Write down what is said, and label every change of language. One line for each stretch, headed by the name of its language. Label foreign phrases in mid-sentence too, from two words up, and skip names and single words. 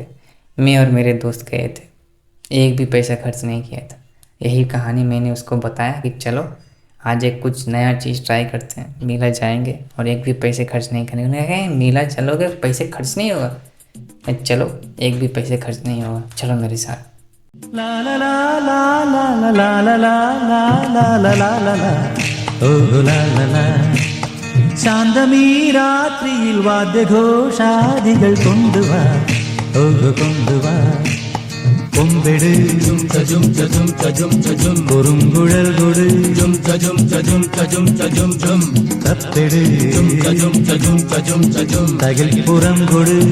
Hindi: मैं और मेरे दोस्त गए थे, एक भी पैसा खर्च नहीं किया था। यही कहानी मैंने उसको बताया कि चलो आज एक कुछ नया चीज़ ट्राई करते हैं, मेला जाएंगे और एक भी पैसे खर्च नहीं करेंगे। उन्होंने कहा मेला चलोगे पैसे खर्च नहीं होगा? चलो, एक भी पैसे खर्च नहीं होगा, चलो मेरे साथ। ला ला ला ला ला ला ला ला ला ला ला ला ला ओ ला ला ला
Malayalam: ശാന്തമീ രാത്രിയിൽ വാദ്യഘോഷാദികൾ കൊണ്ടുവാ ഓ കൊണ്ടുവാ കൊമ്പെട് കുറുങ്കുഴൽ കൊട് തപ്പെട് തകിൽപ്പുറം കൊട്